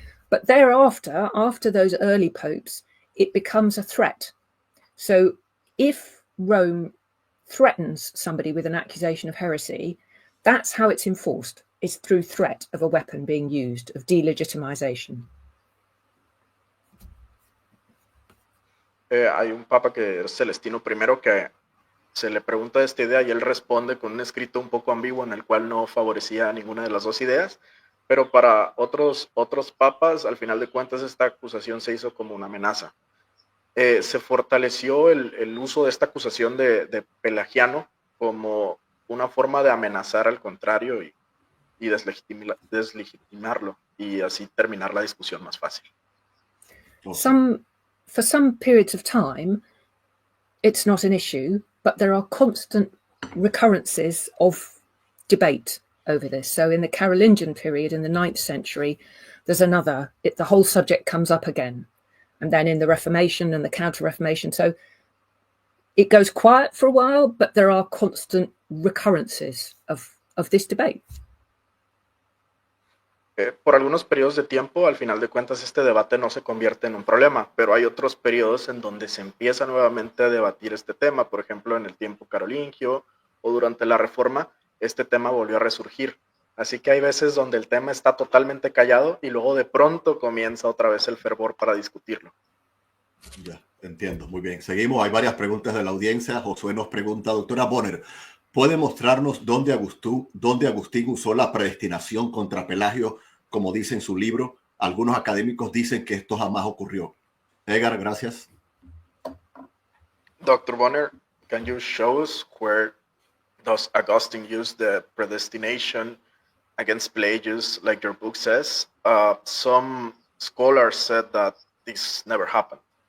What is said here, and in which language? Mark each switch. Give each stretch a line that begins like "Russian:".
English: But thereafter, after those early popes, it becomes a threat. So if Rome threatens somebody with an accusation of heresy, that's how it's enforced. It's through threat of a weapon being used, of delegitimization.
Spanish: Hay un papa que es Celestino I que se le pregunta esta idea y él responde con un escrito un poco ambiguo en el cual no favorecía ninguna de las dos ideas, pero para otros papas, al final de cuentas, esta acusación se hizo como una amenaza. Se fortaleció el uso de esta acusación de pelagiano como una forma de amenazar al contrario y deslegitimarlo, y así terminar la discusión más fácil.
English: For some periods of time, it's not an issue, but there are constant recurrences of debate over this. So in the Carolingian period, in the 9th century, there's the whole subject comes up again. And then in the Reformation and the Counter-Reformation. So it goes quiet for a while, but there are constant recurrences of this debate.
Spanish: Por algunos periodos de tiempo, al final de cuentas, este debate no se convierte en un problema, pero hay otros periodos en donde se empieza nuevamente a debatir este tema. Por ejemplo, en el tiempo carolingio o durante la Reforma, este tema volvió a resurgir. Así que hay veces donde el tema está totalmente callado y luego de pronto comienza otra vez el fervor para discutirlo. Ya, entiendo, muy bien. Seguimos, hay varias preguntas de la audiencia. Josué nos pregunta, doctora Bonner, ¿puede mostrarnos dónde Agustín usó la predestinación contra Pelagio como dice en su libro. Algunos académicos dicen que esto jamás ocurrió. Edgar, gracias.
English: Dr. Bonner, can you show us where does Augustine use the predestination against Pelagius, like your book says? Some scholars said that this never happened.